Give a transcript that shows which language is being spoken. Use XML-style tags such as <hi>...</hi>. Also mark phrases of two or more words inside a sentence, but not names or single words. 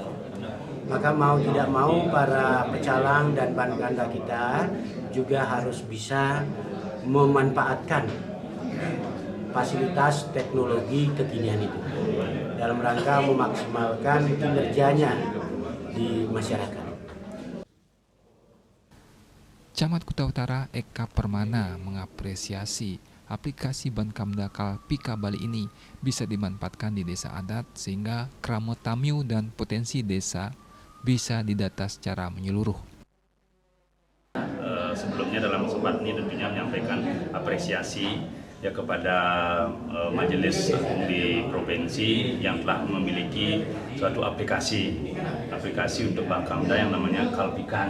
<id>Maka mau tidak mau para pecalang dan Bankamda kita juga harus bisa memanfaatkan fasilitas teknologi kekinian itu dalam rangka memaksimalkan kinerjanya di masyarakat. Camat Kuta Utara Eka Permana mengapresiasi aplikasi Bankamda Kalpika Bali ini bisa dimanfaatkan di desa adat sehingga</id> <ban>kerama tamyu</ban> <id>dan potensi desa bisa didata secara menyeluruh. Sebelumnya dalam kesempatan ini tentunya menyampaikan apresiasi ya kepada Majelis Agung di provinsi yang telah memiliki suatu aplikasi untuk Bankamda yang namanya Kalpika.</id>